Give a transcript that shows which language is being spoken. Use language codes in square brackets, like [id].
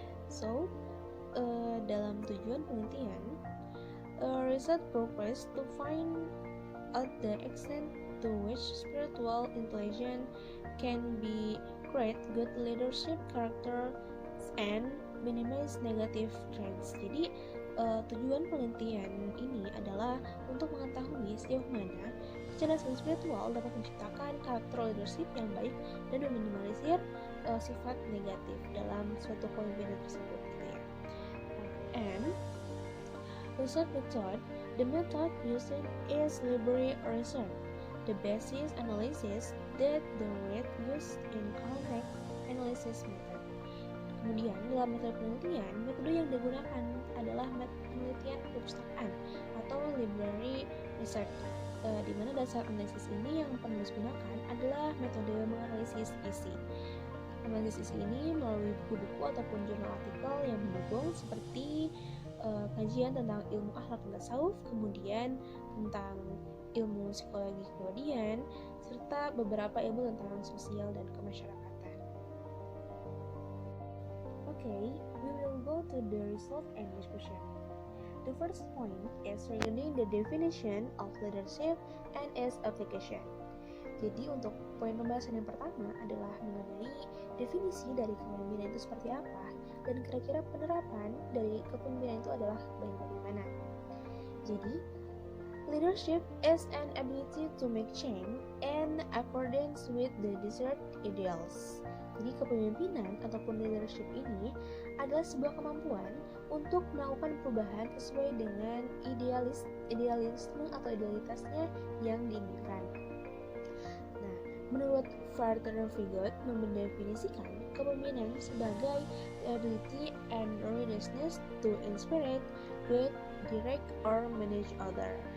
[en] So, [id] dalam tujuan penelitian, [en] research purpose to find out the extent to which spiritual intelligence can be create good leadership character and minimize negative trends. [id] Jadi tujuan penelitian ini adalah untuk mengetahui sejauh mana kecerdasan spiritual dapat menciptakan karakter leadership yang baik dan meminimalisir sifat negatif dalam suatu kepemimpinan tersebut, gitu ya. [en] And research method, the method used is library research, the basis analysis that the rate used in correct analysis method. [id] Kemudian dalam metode penelitian, metode yang digunakan adalah metode penelitian perpustakaan atau library research, di mana dasar analisis ini yang penulis gunakan adalah metode menganalisis isi. Analisis isi ini melalui buku-buku ataupun jurnal artikel yang mendukung seperti kajian tentang ilmu akhlak dan tasawuf, kemudian tentang ilmu psikologi kepribadian, serta beberapa ilmu tentang sosial dan kemasyarakatan. [en] Okay, we will go to the result and discussion. The first point is regarding the definition of leadership and its application. [id] Jadi untuk poin pembahasan yang pertama adalah mengenai definisi dari kepemimpinan itu seperti apa dan kira-kira penerapan dari kepemimpinan itu adalah bagaimana. [en] Jadi, leadership is an ability to make change in accordance with the desired ideals. [id] Jadi kepemimpinan ataupun leadership ini adalah sebuah kemampuan untuk melakukan perubahan sesuai dengan idealisme atau idealitasnya yang diinginkan. Nah, menurut Walter Vigott mendefinisikan kepemimpinan sebagai [en] ability and readiness to inspire, guide, direct, or manage other.